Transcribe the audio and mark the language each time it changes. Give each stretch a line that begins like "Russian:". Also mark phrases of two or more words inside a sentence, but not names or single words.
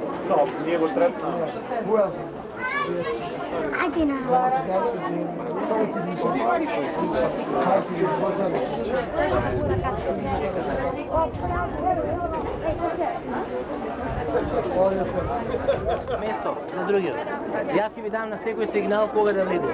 Macedonian: Ние го стрепнаме. Ajde na. Место на другиот. Јас ќе ви дам на секој сигнал кога да влегувате.